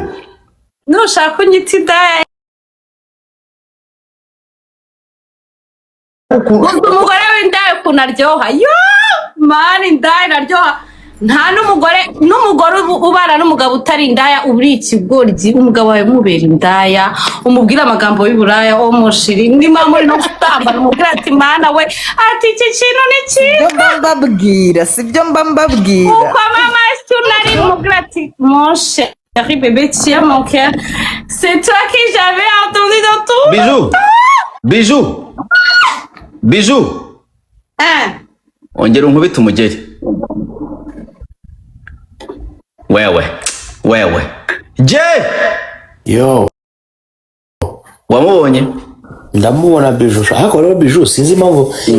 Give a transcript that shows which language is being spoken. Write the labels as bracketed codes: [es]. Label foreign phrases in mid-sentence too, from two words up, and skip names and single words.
[rw] nushaka unyita indaya umugore w'indaya ukuntu aryoha yo mani indaya iraryoha nta n'umugore ubana n'umugabo utari indaya uri ikigoryi umugabo wawe mubera indaya umubwira amagambo y'uburaya wo mushiri ndima muri no gutambana umubwira ati mana we ati iki kintu ni cyiza sibyo mbabwira uko mama cyunari umubwira ati moshe [fr] chéri bébé, tu es mon cœur. C'est toi que j'avais entendu dans tout. Bijou. [rw] Ongera unkubite umugeri. Wewe. Je! Yo. Wamubonye? Ndamubona Bijou. Ariko rero Bijou sinzi impamvu